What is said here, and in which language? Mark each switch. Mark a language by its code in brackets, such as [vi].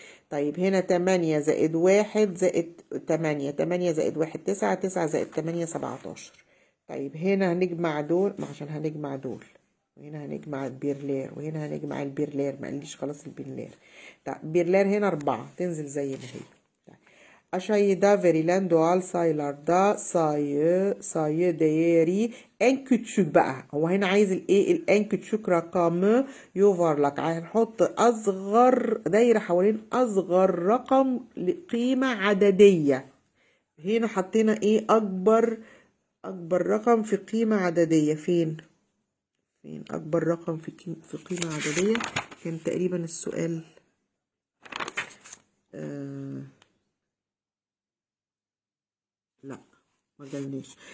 [ar] طيب هنا 8 زائد 1 زائد 8، 8 زائد 1 9، 9 زائد 8 17. طيب هنا هنجمع دول، عشان هنجمع دول، وهنا هنجمع البيرلار، وهنا هنجمع البيرلار. ما قاليش خلاص البيرلار. طيب بيرلار هنا 4 تنزل زي ما هي. [tr] Aşağıda verilen doğal sayılarda sayı değeri en küçük بقى. [ar] هو هنا عايز الايه؟ [tr] en küçük [ar] رقم يفرلك. هنحط اصغر دايره حوالين اصغر رقم لقيمه عدديه. هنا حطينا ايه؟ اكبر رقم في قيمه عدديه. فين اكبر رقم في قيمه عدديه؟ كان تقريبا السؤال لا ما جالناش.